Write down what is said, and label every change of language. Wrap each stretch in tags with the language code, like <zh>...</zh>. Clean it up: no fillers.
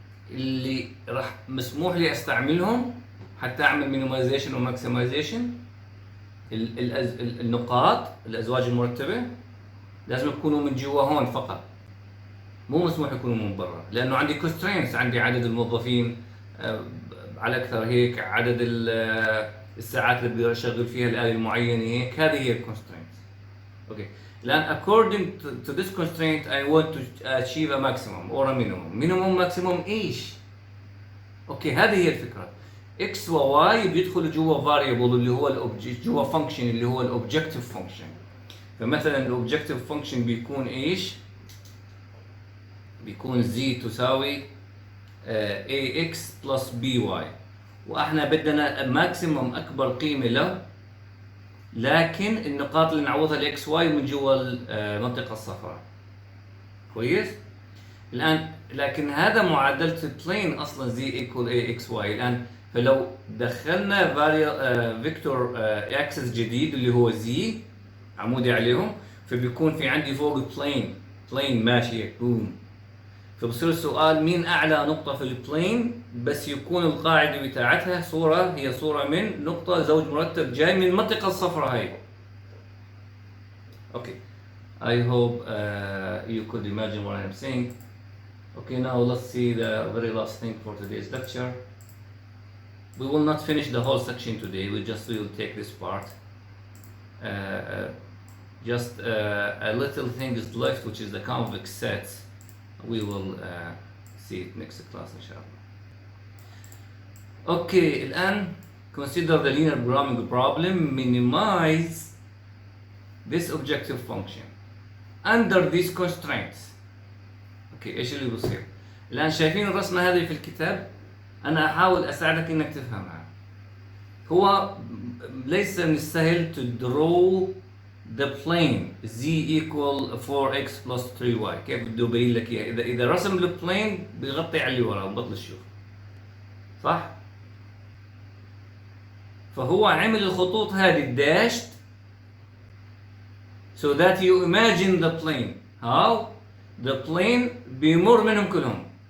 <ar>اللي راح مسموح لي استعملهم حتى اعمل مينيمايزيشن وماكسمايزيشن، النقاط الازواج المرتبه لازم يكونوا من جوا هون فقط، مو مسموح يكونوا من برا، لانه عندي كونسترينتس، عندي عدد الموظفين على اكثر هيك، عدد الساعات اللي بدي اشغل فيها الاله المعينه هيك، هذه هي الكونسترينتس. اوكي الان</ar> <en>according to this constraint I want to achieve a maximum or a minimum.</en> <ar>minimum maximum ايش؟ اوكي هذه هي الفكره. x و y بيدخلوا جوا variable اللي هو جوا function اللي هو الاوبجكتيف function. فمثلا الاوبجكتيف function بيكون ايش؟ بيكون z تساوي ax plus by، واحنا بدنا ماكسيموم اكبر قيمه له، لكن النقاط اللي نعوضها الاكس واي من جوا المنطقه الصفراء. كويس؟ الان لكن هذا معادله البلين اصلا z equal ax y. الان فلو دخلنا فيكتور اكسس جديد اللي هو z عمودي عليهم، فبيكون في عندي فوق بلين ماشي بوم، فبصير السؤال مين اعلى نقطه في البلين، بس يكون القاعده بتاعتها صوره، هي صوره من نقطه زوج مرتب جاي من المنطقه الصفراء هاي.</ar> <en>Okay I hope you could imagine what I'm saying. Okay, now let's see the very last thing for today's lecture. We will not finish the whole section today, we will take this part. Just a little thing is left, which is the convex sets. We will see it next class inshallah. Okay, الآن consider the linear programming problem. Minimize this objective function under these constraints.</en> <ar>اوكي ايش اللي بصير؟ الآن شايفين الرسمة هذه في الكتاب؟ أنا أحاول أساعدك إنك تفهمها. هو ليس من السهل</ar> <en>to draw the plane z equal 4x plus 3y.</en> <ar>كيف بده يبين لك اياها؟ إذا رسم البلين بيغطي على اللي وراه وبطل تشوف. صح؟ فهو عمل الخطوط هذه الداشت</ar> <en>so that you imagine the plane. How? The plane</en> <ar>بيمر منهم كلهم.</ar>